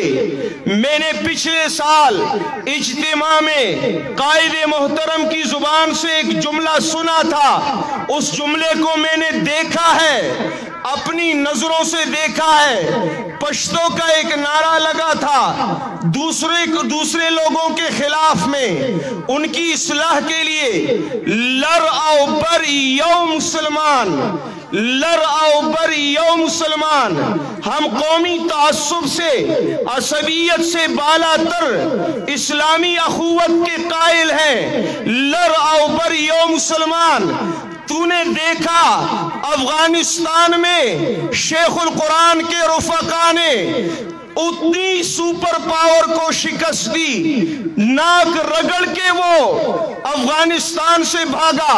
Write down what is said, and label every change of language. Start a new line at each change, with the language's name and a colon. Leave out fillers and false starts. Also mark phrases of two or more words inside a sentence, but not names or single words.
Urdu: میں نے پچھلے سال اجتماع میں قائد محترم کی زبان سے ایک جملہ سنا تھا، اس جملے کو میں نے دیکھا ہے، اپنی نظروں سے دیکھا ہے۔ پشتوں کا ایک نعرہ لگا تھا دوسرے لوگوں کے خلاف میں، ان کی اصلاح کے لیے،
Pashto: لر او بر یو مسلمان، لر او بر یو مسلمان۔
Urdu: ہم قومی تعصب سے، عصبیت سے بالا تر اسلامی اخوت کے قائل ہیں،
Pashto: لر او بر یو مسلمان۔
Urdu: تو نے دیکھا افغانستان میں شیخ القرآن کے رفقا نے اتنی سپر پاور کو شکست دی، ناک رگڑ کے وہ افغانستان سے بھاگا۔